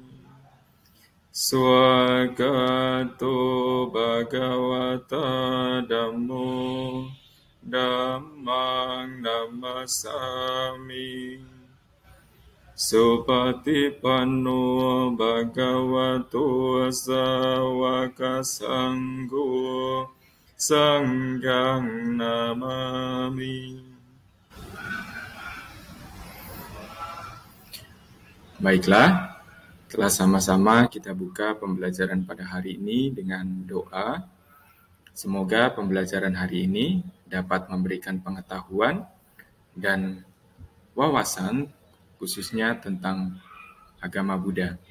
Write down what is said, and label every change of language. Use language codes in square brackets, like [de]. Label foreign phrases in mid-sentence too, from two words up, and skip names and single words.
[pi] Swagato Bhagavata Dhammo Dhammang Namasami Supatipanno Bhagavato Sawaka Sangho Sanghang Namami. [id] Baiklah, telah sama-sama kita buka pembelajaran pada hari ini dengan doa. Semoga pembelajaran hari ini dapat memberikan pengetahuan dan wawasan khususnya tentang agama Buddha.